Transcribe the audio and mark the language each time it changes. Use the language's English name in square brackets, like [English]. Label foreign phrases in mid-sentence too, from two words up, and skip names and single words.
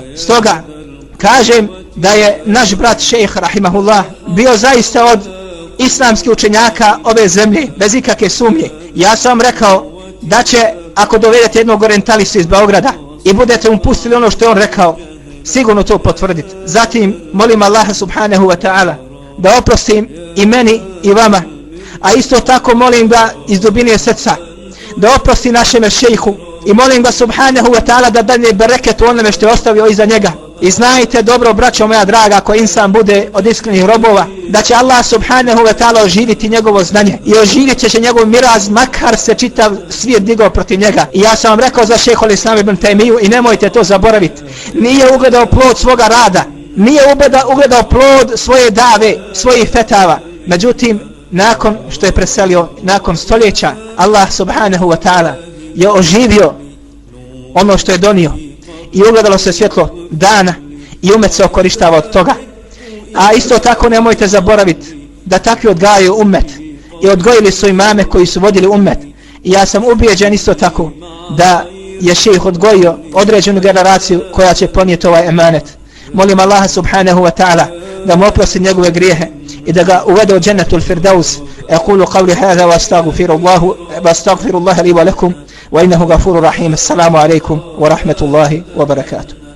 [Bosnian] Stoga kažem da je naš brat šejh rahimahullah bio zaista od islamskih učenjaka ove zemlje, bez ikakve sumnje. Ja sam rekao da će, ako dovedete jednog orientalistu iz Beograda i budete mu pustili ono što je on rekao, sigurno to potvrditi. Zatim molim Allaha [Arabic] سبحانه وتعالى [Bosnian] da oprostim i meni i vama, a isto tako molim ga iz dubine srca da oprosti našem šejhu i molim ga [Arabic] سبحانه وتعالى [Bosnian] da dadne bereket u onome što je ostavio iza njega. I znajte dobro, braćo moja draga, ako insan bude od iskrenih robova, da će Allah [Arabic] سبحانه وتعالى [Bosnian] oživiti njegovo znanje i oživit će njegov miraz, makar se čitav svijet digao protiv njega. I ja sam vam rekao za šejhul Islam ibn Taymiju i nemojte to zaboraviti. Nije ugledao plod svoga rada, nije ugledao plod svoje dave, svojih fetava. Međutim, nakon što je preselio, nakon stoljeća, Allah [Arabic] سبحانه وتعالى [Bosnian] je oživio ono što je donio i ugledalo se svjetlo dana i umet se okorištava od toga. A isto tako nemojte zaboraviti da takvi odgajaju umet i odgojili su imame koji su vodili umet. I ja sam ubijeđen isto tako da je šejh odgojio određenu generaciju koja će ponijeti ovaj emanet. Molim Allaha [Arabic] سبحانه وتعالى [Bosnian] da mu oprosti njegove grijehe i da ga uvede u džennetul firdaus. [Arabic] أقول قولي هذا وأستغفر الله لي ولكم وإنه غفور رحيم. السلام عليكم ورحمة الله وبركاته.